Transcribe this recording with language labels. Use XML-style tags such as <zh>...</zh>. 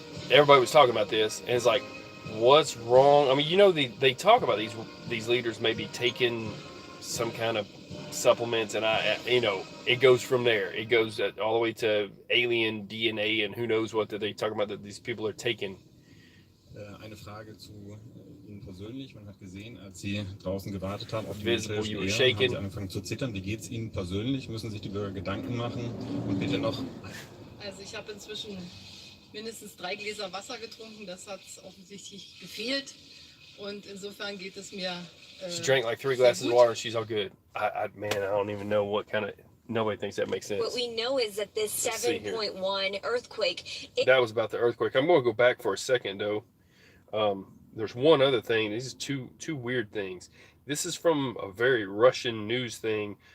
<en>Everybody was talking about this, and it's like, what's wrong? I mean, they talk about these leaders maybe taking some kind of supplements, and it goes from there. It goes all the way to alien DNA and who knows what that they talk about that these people are taking.</en> <de>Eine Frage zu Ihnen persönlich. Man hat gesehen, als Sie draußen gewartet haben auf die militärische Ehe, haben Sie angefangen zu zittern. Wie geht es Ihnen persönlich? Müssen sich die Bürger Gedanken machen? Und bitte noch... Also ich habe inzwischen mindestens 3 Gläser Wasser getrunken. Das hat offensichtlich gefehlt. Und insofern geht es mir...</de> <en>She drank like 3 glasses of water and she's all good. I don't even know what kind of... Nobody thinks that makes sense. What we know is that this 7.1 earthquake... That was about the earthquake. I'm going to go back for a second, though. There's one other thing. These are two weird things. This is from a very Russian news thing.</en>